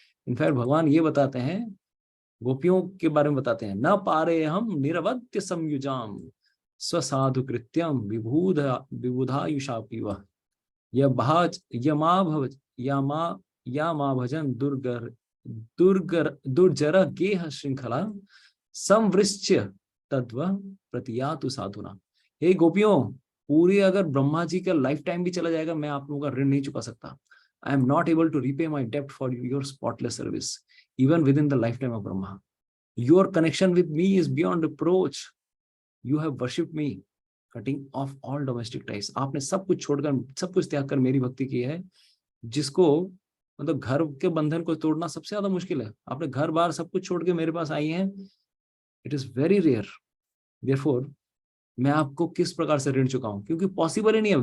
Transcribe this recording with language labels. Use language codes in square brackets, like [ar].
[hi] In fact भगवान ये बताते हैं, [sa] गोपियों के बारे में बताते हैं, न पारे हम निरवध्य संयुजाम स्वसाधु कृत्यम विबुधायुषा पीवा या मा भजन दुर्जर गेह श्रृंखला संवृश्य तद्व प्रतियातु साधुना। [hi] हे गोपियों, पूरी अगर ब्रह्मा जी का लाइफ टाइम भी चला जाएगा, मैं आप लोगों का ऋण नहीं चुका सकता। [en] I am not able to repay my debt for your spotless service, even within the lifetime of Brahma. Your connection with me is beyond reproach. You have worshipped me, cutting off all domestic ties. [hi] आपने सब कुछ छोड़कर, सब कुछ त्याग कर मेरी भक्ति की है, जिसको मतलब घर के बंधन को तोड़ना सबसे ज्यादा मुश्किल है। आपने घर बार सब कुछ छोड़ के मेरे पास आई हैं, [en] It is very rare. Therefore, [hi] मैं आपको किस प्रकार से ऋण चुकाऊं? क्योंकि पॉसिबल ही नहीं है।